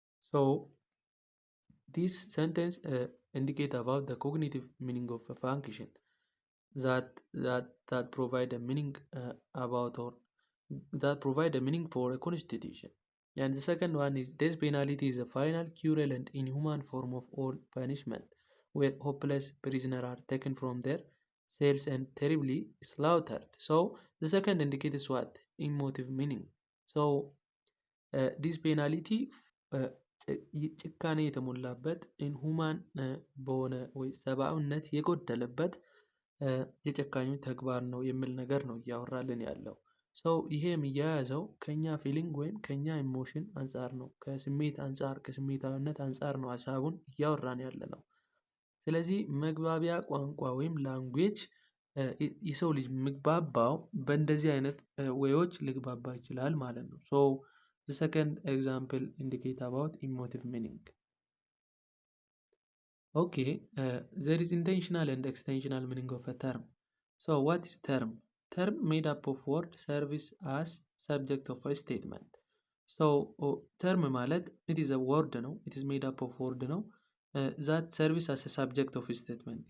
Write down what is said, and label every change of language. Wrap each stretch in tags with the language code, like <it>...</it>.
<en>So this sentence indicate about the cognitive meaning of a function that provide a meaning about or that provide a meaning for a constitution. And the second one is death penalty is a final, cruel, and inhuman form of all punishment, where hopeless prisoners are taken from their cells and terribly slaughtered. So the second indicates what? Emotive meaning. So this penalty</en> <am>ጭካኔ የተሞላበት ኢንሁማን በሆነ ወይ ሰብአዊነት የጎደለበት የጨካኙ ተግባር ነው የሚል ነገር ነው እያወራልን ያለው። ሰው ይሄ የሚያያዘው ከኛ ፊሊንግ ወይም ከኛ ኢሞሽን አንጻር ነው፣ ከስሜት አንጻር ከስሜታዊነት አንጻር ነው ሀሳቡን እያወራን ያለ ነው። ስለዚህ መግባቢያ ቋንቋ ወይም ላንጉዌጅ የሰው ልጅ ምግባባው በእንደዚህ አይነት ወዮች ሊግባባ ይችላል ማለት ነው። ሶ</am> <en>the second example indicate about emotive meaning. Okay, there is intentional and extensional meaning of a term. So what is term? Term made up of word service as subject of a statement. So term</en> <am>ማለት</am> <en>it is a word ነው, it is made up of word ነው that service as a subject of a statement.</en>